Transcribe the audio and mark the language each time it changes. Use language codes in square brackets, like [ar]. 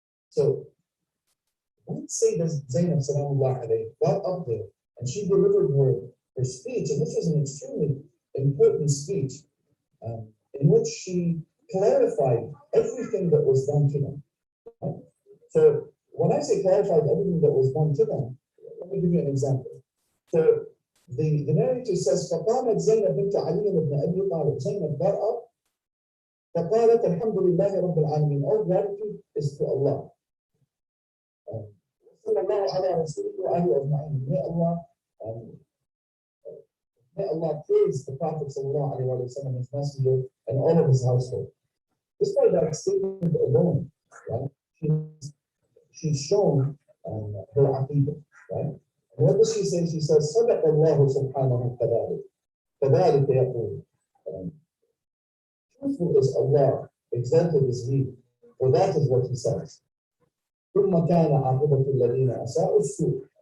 [en] So once Sayyidina Zainab salamullah alayhi got up there and she delivered her speech, and this was an extremely important speech in which she clarified everything that was done to them. Right? So when I say clarified everything that was done to them, let me give you an example. So the narrator says, [ar] فقامت زينب بنت علي بن أبي طالب. [en] Zainab got up. [ar] فقالت الحمد لله رب العالمين. [en] All gratitude is to Allah. [ar] صلى الله على رسوله وآله أجمعين. [en] May Allah praise the Prophet sallallahu alaihi wasallam, his messenger, and all of his household. Just by that statement alone, right? She's shown her aqidah, right? And what does she say? She says, [ar] صدق الله سبحانه كذلك يقول. [en] Truthful is Allah, exalted is He, for that is what He says. [ar] ثم كان عاقبة الذين أساءوا السوء.